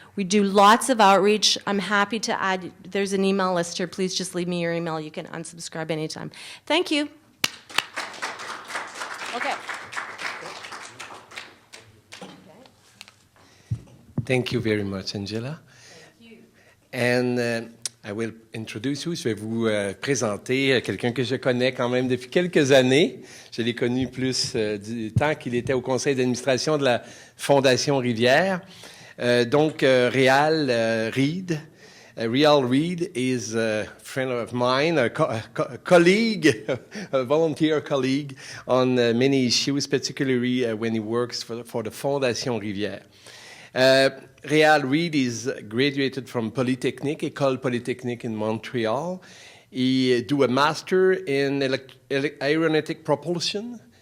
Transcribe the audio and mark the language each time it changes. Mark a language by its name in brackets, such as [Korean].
[English] We do lots of outreach. I'm happy to add, there's an email list here. Please just leave me your email. You can unsubscribe anytime. Thank you. Okay. Thank you very much, Angela. Thank you. And I will introduce you. [French] Je vais vous présenter quelqu'un que je connais quand même depuis quelques années. Je l'ai connu plus du temps qu'il était au conseil d'administration de la Fondation Rivière. Réal Reid. [English] Réal Reid is a friend of mine, a colleague, a volunteer colleague on many issues, particularly when he works for the Fondation Rivière. Réal Reid is graduated from Polytechnique, École Polytechnique in Montreal. He do a master in aeronautic propulsion